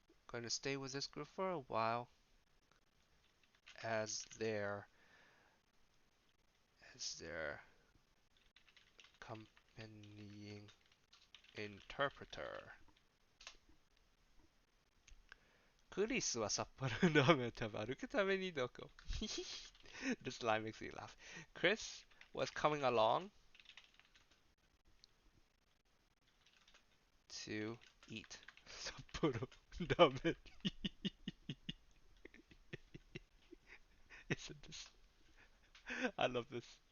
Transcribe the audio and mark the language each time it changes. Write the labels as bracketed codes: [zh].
[en] Going to stay with this group for a while as their accompanying interpreter. [ja] クリスは札幌のラーメンを食べ歩くためにどこ [en] This line makes me laugh. Chris was coming along to eat 札幌ラーメン Isn't this? I love this.